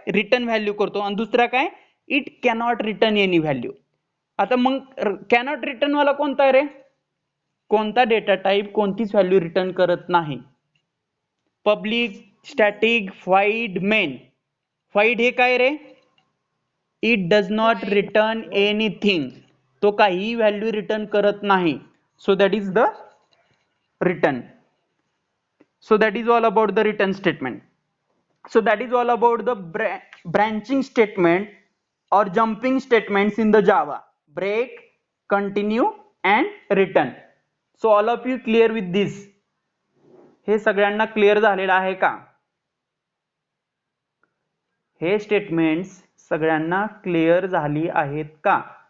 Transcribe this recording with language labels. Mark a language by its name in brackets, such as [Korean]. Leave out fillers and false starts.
[Marathi] Return value करतो आणि दुसरा काय? [English] It cannot return any value. [Marathi] आता मग कॅनॉट रिटर्न वाला कोणता आहे रे? कोणता डेटा टाइप कोणतीच व्हॅल्यू रिटर्न करत नाही. Public, static, void, main. void हे काय रे? [English] It does not return anything. [Marathi] तो काही व्हॅल्यू रिटर्न करत नाही. [English] So that is the return. So that is all about the return statement. So that is all about the branching statement or jumping statements in the Java. Break, continue and return. So all of you clear with this? [Marathi] हे सगळ्यांना clear झालेलं आहे का? हे statements सगळ्यांना clear झाली आहेत का?